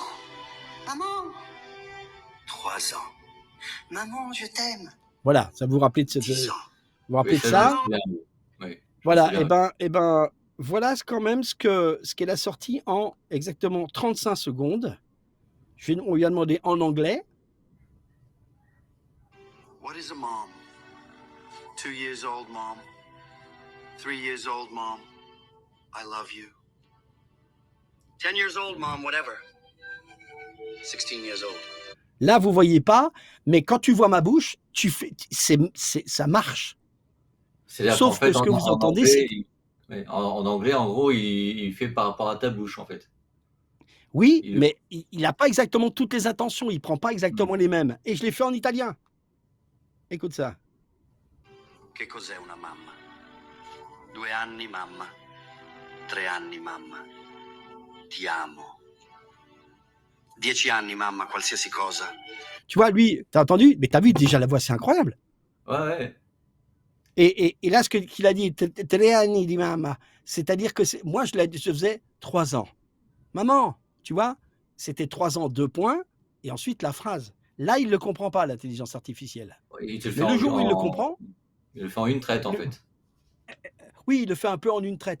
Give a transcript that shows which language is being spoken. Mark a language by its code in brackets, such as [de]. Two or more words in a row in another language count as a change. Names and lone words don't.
[fr] Maman. 3 ans. Maman, je t'aime. Voilà, ça vous rappelez de cette, 10 ans. vous vous Oui, rappelez de ça, je me ça? souviens, oui. Oui, je me Voilà, souviens, oui. et ben, voilà quand même ce qu'elle a sorti en exactement 35 secondes. On lui a demandé en anglais. [en] What is a mom? 2 years old, mom. 3 years old, mom. I love you. 10 years old, mom, whatever. 16 years old. [fr] Là, vous voyez pas, mais quand tu vois ma bouche, ça marche. C'est-à-dire qu'en Sauf que fait, ce que vous en entendez, c'est anglais, en anglais, en gros, il fait par rapport à ta bouche, en fait. oui, Il le mais il a pas exactement toutes les intentions, il prend pas Mmh. exactement les mêmes et je l'ai fait en italien. Écoute ça. [it] che cos'è una mamma. 2 anni, mamma. 3 anni, mamma. Ti amo. 10 anni, mamma, qualsiasi cosa. [fr] Tu vois, lui, t'as entendu? Mais t'as vu déjà la voix, c'est incroyable. Ouais, ouais. Et là, qu'il a dit, [it] tre anni di mamma, [fr] c'est-à-dire que moi, je faisais 3 ans. Maman, tu vois, c'était 3 ans, 2 points, et ensuite la phrase. Là, il ne le comprend pas, l'intelligence artificielle. Il te le fait Mais le jour où il le comprend, il le fait en une traite, en fait. oui, il le fait un peu en une traite.